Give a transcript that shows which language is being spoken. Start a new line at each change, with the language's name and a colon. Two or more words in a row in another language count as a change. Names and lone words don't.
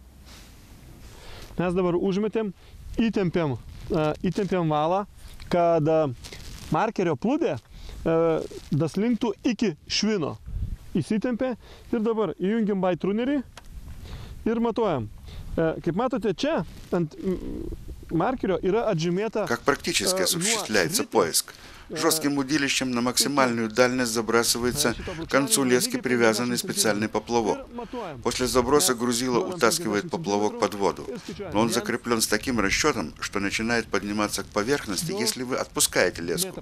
Lithuanian: Mes dabar užmetėm, įtempiam valą, kad markerio plūdė daslinktų iki švino. Įsitempė ir dabar įjungiam baitrunerį ir matuojam. Kaip matote, čia ant маркера yra отжимета.
Russian: Как практически осуществляется поиск? Жестким удилищем на максимальную дальность забрасывается к концу лески привязанный специальный поплавок. После заброса грузило утаскивает поплавок под воду, но он закреплен с таким расчетом, что начинает подниматься к поверхности, если вы отпускаете леску.